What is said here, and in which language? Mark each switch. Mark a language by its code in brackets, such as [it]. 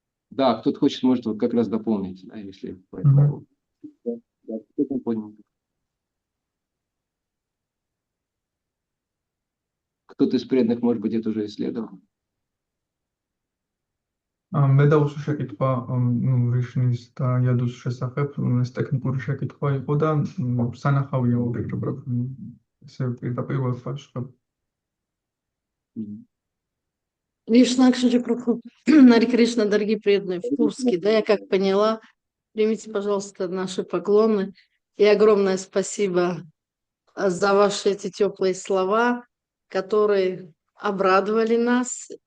[ru] Да, кто-то хочет, может вот как раз дополнить, да, если по этому Мгм. поводу. Да, да, кто-то понял. Кто-то из преданных, может быть, это уже исследовал. [ka] მე დავუსვა შეკითხვა რიშნის და იადუს შესახებ, ეს ტექნიკური შეკითხვა იყო და სანახავია ვფიქრობ, ესე პირდაპირ ვაფშებ. Мгм. [ru] Кришна Акшаджи Прабху, Харе Кришна, дорогие преданные, в Курске, да, я как поняла, примите, пожалуйста, наши поклоны и огромное спасибо за ваши эти теплые слова, которые обрадовали нас.